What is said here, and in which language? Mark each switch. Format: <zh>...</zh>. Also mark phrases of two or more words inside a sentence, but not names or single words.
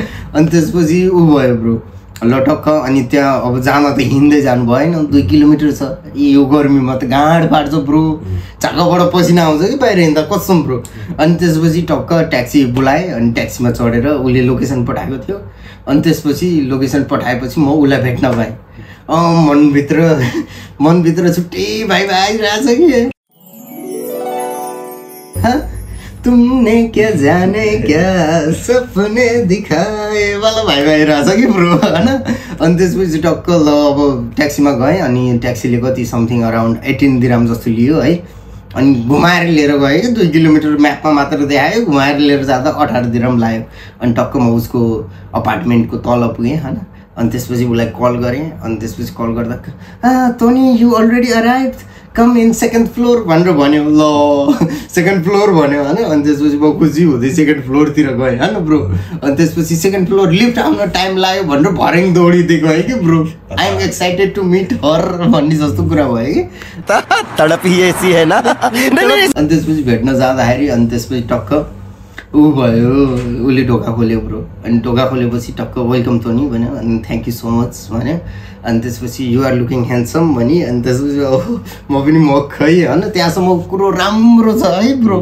<ne>अनि त्यसपछि ऊ भयो ब्रो ल टक्क। अनि त्यहाँ अब जान त हिँड्दै जानु भएन 2 किलोमिटर छ यो गर्मीमा त गाँड पार्छ ब्रो चाकाबाट पसिना आउँछ कि बाहिर हिँड्दा कसम ब्रो। अनि त्यसपछि टक्क ट्याक्सी बोलाएँ। अनि ट्याक्सीमा चढेर उसले लोकेसन पठाएको थियो। अनि त्यसपछि लोकेसन पठाएपछि म उसलाई भेट्न पाएँ। मनभित्र छुट्टै भाइ आइरहेछ कि</ne> <hi>तुमने क्या जाने क्या सपने दिखाए</hi> <ne>वाला भाइ आइरहेछ कि ब्रो हैन। अनि त्यसपछि टक्क ल अब ट्याक्सीमा गएँ। अनि ट्याक्सीले कति</ne> <en>something around</en> <ne>18 दिराम जस्तो लियो है। अनि घुमाएर लिएर गएँ कि 2 किलोमिटर म्यापमा मात्र देखायो घुमाएर लिएर जाँदा 18 दिराम लाग्यो। अनि टक्क म उसको अपार्टमेन्टको तल पुगेँ हैन। अनि त्यसपछि उसलाई कल गरेँ। अनि त्यसपछि कल गर्दा टोनी</ne> <en>you already arrive come in 2nd floor</en> <ne>भनेर भन्यो। ल 2nd फ्लोर भन्यो हैन। अनि त्यसपछि म खुसी हुँदै 2nd फ्लोरतिर गएँ हैन ब्रो। अनि त्यसपछि 2nd फ्लोर लिफ्ट आउन टाइम लाग्यो भनेर भर्याङ दौडिदिएको है कि ब्रो</ne> <en>I am excited to meet her</en> <ne>भन्ने जस्तो कुरा भयो कि</ne> <hi>तड़प ही ऐसी है ना।</hi> <ne>अनि त्यसपछि भेट्न जाँदाखेरि अनि त्यसपछि टक्क ऊ भयो उसले ढोका खोल्यो ब्रो। अनि ढोका खोलेपछि टक्क वेलकम टोनी भन्यो। अनि</ne> <en>thank you so much</en> <ne>भन्यो। अनि त्यसपछि</ne> <en>you are looking handsome</en> <ne>भने। अनि त्यसपछि म पनि मखै होइन त्यहाँसम्म कुरो राम्रो छ है ब्रो।</ne>